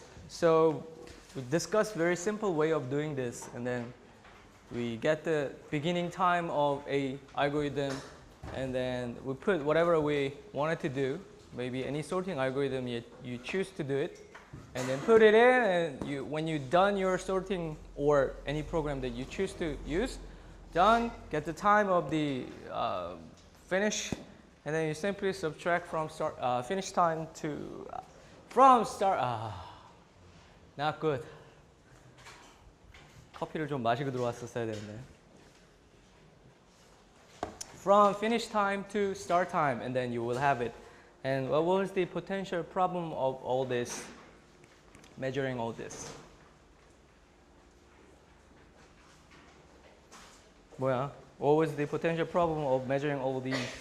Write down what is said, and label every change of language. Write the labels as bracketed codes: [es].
[en] So we discussed very simple way of doing this, and then we get the beginning time of a algorithm, and then we put whatever we wanted to do, maybe any sorting algorithm you choose to do it, and then put it in, and when you're done your sorting or any program that you choose to use, done, get the time of the finish, and then you simply subtract from finish time to from start. Not good. [ko] 커피를 좀 마시고 들어왔었어야 되는데. [en] From finish time to start time, and then you will have it. And what was the potential problem of all this? Measuring all this. What was the potential problem of measuring all these?